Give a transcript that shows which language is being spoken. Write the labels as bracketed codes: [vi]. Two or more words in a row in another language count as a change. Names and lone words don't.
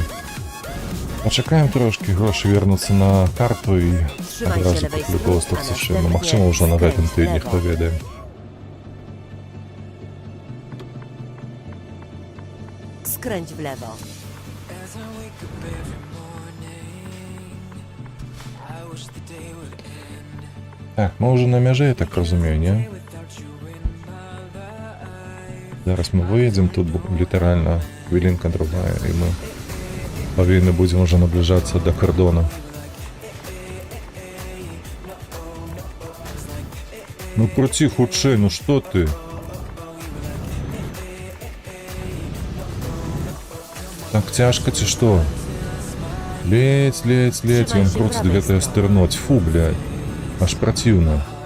[be] Пачакаем трошкі, грошы вернуцца на карту і адразу куплю Ghost of Tsushima. Магчыма, ўжо на гэтым тыдні, хто ведае. [pl] Skręć w lewo. [be] Так, мы ўжо на мяжы, я так разумею, не? Зараз мы выедзем, тут літаральна хвілінка другая, і мы павінны будзем уже набліжацца да кардона. Ну круці хутчэй, ну што ты? Так цяжка ці што? Ледзь, ён круціць гэтае стырно. [ru] Тьфу, блядь, [be] аж праціўна.